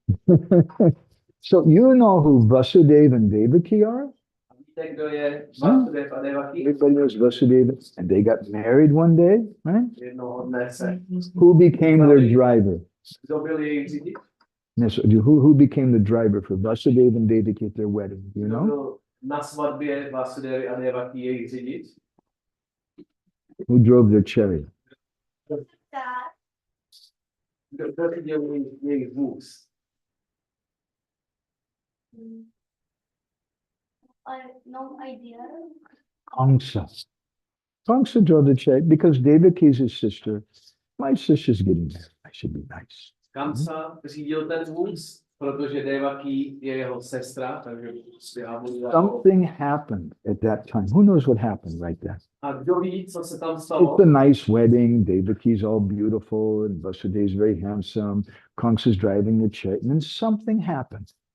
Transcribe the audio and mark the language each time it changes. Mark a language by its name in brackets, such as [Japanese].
[English] No. So you know who Vasudeva and Devaki are? [Czech] A víte, Víte, kdo je Vasudeva a Devaki? [English] Everybody knows Vasudeva. And they got married one day, right? [Czech] Jednoho dne se [English] Who became their driver? [Czech] kdo byl jejich řidič? [English] Yes, who became the driver for Vasudeva and Devaki at their wedding? Do you [Czech] Kdo [English] know? [Czech] byl na svatbě Vasudevy a Devaki jejich řidič? [English] Who drove their chariot? That [Czech] Kdo řídil jejich vůz? [English] I no idea. Kamsa. Kamsa drove the chariot because Devaki is his sister. My sister's getting married. I should be nice. [Czech] Kamsa řídil ten vůz, protože Devaki je jeho sestra, takže já budu [English] Something happened at that time. Who knows what happened right there? [Czech] A kdo ví, co se tam stalo? [English] It's a nice wedding. Devaki's all beautiful and Vasudeva's very handsome. Kamsa's driving the chariot. And then something happened.